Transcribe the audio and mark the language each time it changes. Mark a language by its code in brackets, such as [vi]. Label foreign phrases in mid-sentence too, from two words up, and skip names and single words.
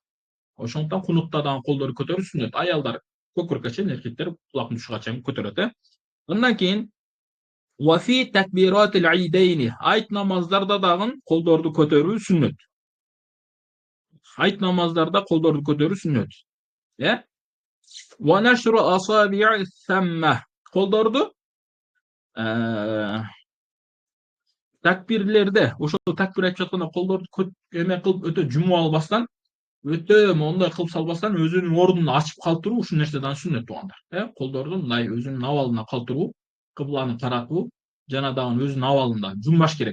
[ky] Ошондуктан кунутта дагы колдорду көтөрүү сүннөт. Аялдар көкүрөккө чейин, эркектер кулактын тушуга чейин көтөрөт, Андан кийин [ar] وفي تكبيرات العيدين. [ky] Айт намаздарда дагы колдорду көтөрүү сүннөт. Айт намаздарда колдорду көтөрүү сүннөт. [ar] ونشر الأصابع ثم. [ky] Колдорду такбирлерде ошол такбир айтып жатканда колдорду эме кылып өтө жумуп албастан, өтө моундай кылып салбастан өзүнүн ордунда ачып калтыруу ушул нерседен сүннөт туугандар. Колдорду мындай өзүнүн абалына калтыруу, кыбланы каратуу жана дагы өзүнүн абалында жумбаш керек.